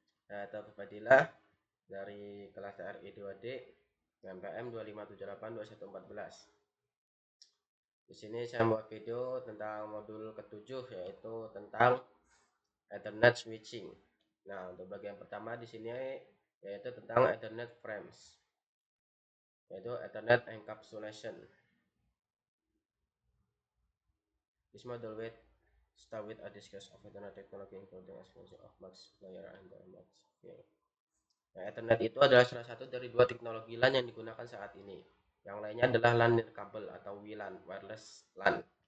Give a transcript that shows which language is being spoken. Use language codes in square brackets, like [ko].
[id] Saya Taufik Fadilah dari kelas TRI 2D MPM 25782114. Di sini saya membuat video tentang modul ketujuh, yaitu tentang Ethernet switching. Nah, untuk bagian pertama di sini yaitu tentang Ethernet frames, yaitu Ethernet encapsulation. [en] This model will start with a discussion of Ethernet technology including explanation of max layer and the max field. [id] Nah, Ethernet itu adalah salah satu dari dua teknologi LAN yang digunakan saat ini. Yang lainnya adalah LAN nirkabel atau WLAN, wireless LAN.